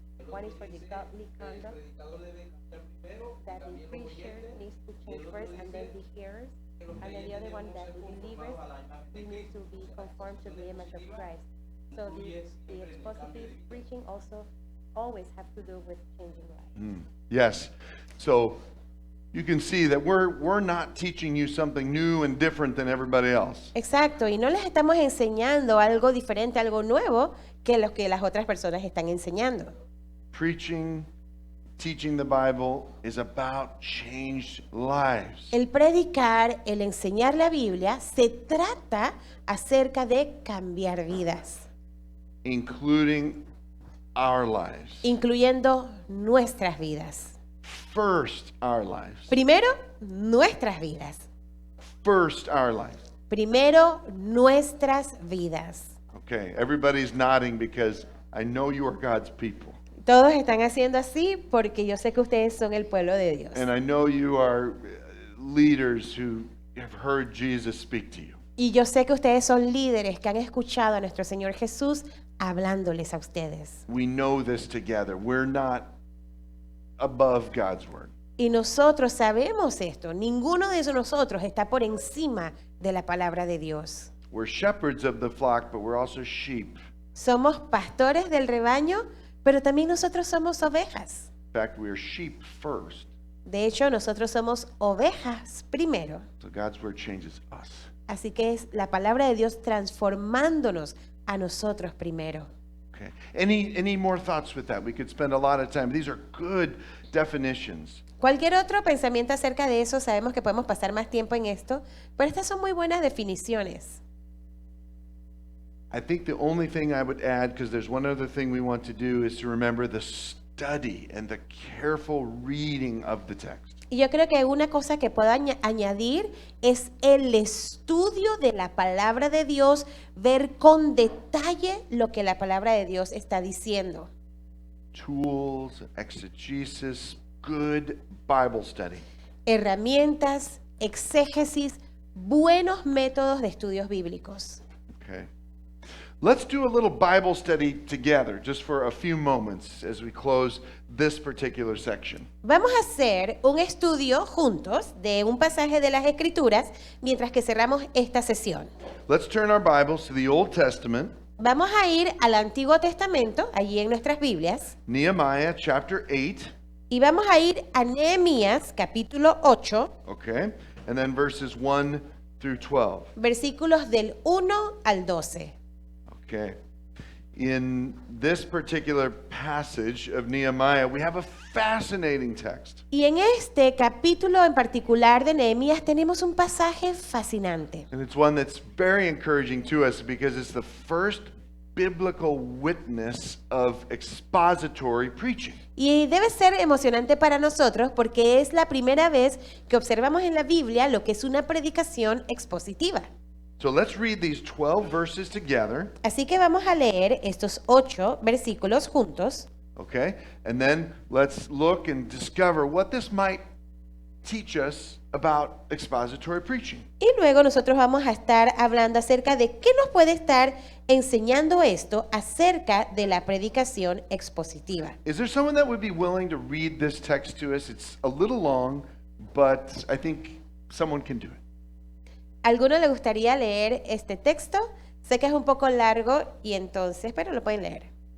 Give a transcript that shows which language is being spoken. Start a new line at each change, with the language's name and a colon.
English: One is for the godly conduct, that the preacher needs to change first, and then the hearers, and then the other one that the believers need to be conformed to the image of Christ. So the expositive preaching also always have to do with changing lives. Yes. So you can see that we're not teaching you something new and different than everybody else.
Spanish: Exacto, y no les estamos enseñando algo diferente, algo nuevo que lo que las otras personas están enseñando.
English: Preaching, teaching the Bible is about changed lives,
Spanish: El predicar, el enseñar la Biblia, se trata acerca de cambiar vidas,
English: including our lives.
Spanish: incluyendo nuestras vidas.
English: First, our lives.
Spanish: Primero, nuestras vidas.
English: First, our lives.
Spanish: Primero, nuestras vidas.
English: Okay, everybody's nodding because I know you are God's people.
Spanish: Todos están haciendo así porque yo sé que ustedes son el pueblo de Dios.
English: And I know you are leaders who have heard Jesus speak to you.
Spanish: Y yo sé que ustedes son líderes que han escuchado a nuestro Señor Jesús hablándoles a ustedes.
English: We know this together. We're not above God's word.
Spanish: Y nosotros sabemos esto. Ninguno de nosotros está por encima de la palabra de Dios.
English: We're shepherds of the flock, but we're also sheep.
Spanish: Somos pastores del rebaño, pero también nosotros somos ovejas.
English: In fact, we are sheep first.
Spanish: De hecho, nosotros somos ovejas primero.
English: So God's word changes us.
Spanish: Así que es la palabra de Dios transformándonos a nosotros primero.
English: Okay. Any more thoughts with that? We could spend a lot of time. These are good definitions.
Spanish: Cualquier otro pensamiento acerca de eso, sabemos que podemos pasar más tiempo en esto, pero estas son muy buenas definiciones.
English: I think the only thing I would add, because there's one other thing we want to do, is to remember the study and the careful reading of the text.
Spanish: Y yo creo que una cosa que puedo añadir es el estudio de la palabra de Dios, ver con detalle lo que la palabra de Dios está diciendo.
English: Tools, exegesis, good Bible study.
Spanish: Herramientas, exégesis, buenos métodos de estudios bíblicos.
English: Okay. Let's do a little Bible study together, just for a few moments as we close this particular section.
Spanish: Vamos a hacer un estudio juntos de un pasaje de las Escrituras mientras que cerramos esta sesión.
English: Let's turn our Bibles to the Old Testament,
Spanish: Vamos a ir al Antiguo Testamento, allí en nuestras Biblias,
English: Nehemiah chapter 8,
Spanish: y vamos a ir a Nehemías capítulo 8,
English: okay, and then verses 1 through 12.
Spanish: versículos del 1 al 12.
English: Okay. In this particular passage of Nehemiah, we have a fascinating text.
Spanish: Y en este capítulo en particular de Nehemías tenemos un pasaje fascinante.
English: And it's one that's very encouraging to us because it's the first biblical witness of expository preaching.
Spanish: Y debe ser emocionante para nosotros porque es la primera vez que observamos en la Biblia lo que es una predicación expositiva.
English: So let's read these 12 verses together,
Spanish: Así que vamos a leer estos 8 versículos juntos
English: okay? And then let's look and discover what this might teach us about expository preaching.
Spanish: y luego nosotros vamos a estar hablando acerca de qué nos puede estar enseñando esto acerca de la predicación expositiva.
English: Is there someone that would be willing to read this text to us? It's a little long, but I think someone can do it.
Spanish: ¿Alguno le gustaría leer este texto? Sé que es un poco largo y entonces, pero lo pueden leer.